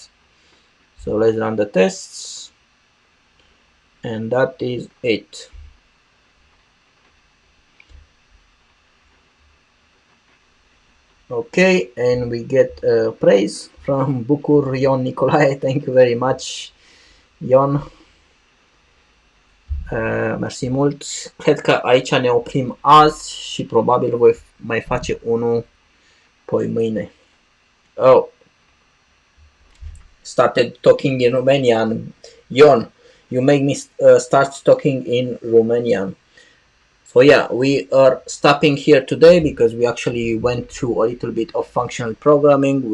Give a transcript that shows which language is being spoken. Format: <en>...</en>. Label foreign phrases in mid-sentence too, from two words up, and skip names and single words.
<en>So let's run the tests, and that is it. Okay, and we get praise from Bucur Ion Nicolae. Thank you very much,</en> <ro>Ion. Mersi mult. Cred că aici ne oprim azi și probabil voi mai face unul poi mâine.</ro> <en>Oh, started talking in Romanian. Ion, you make me start talking in Romanian. So yeah, we are stopping here today because we actually went through a little bit of functional programming.</en>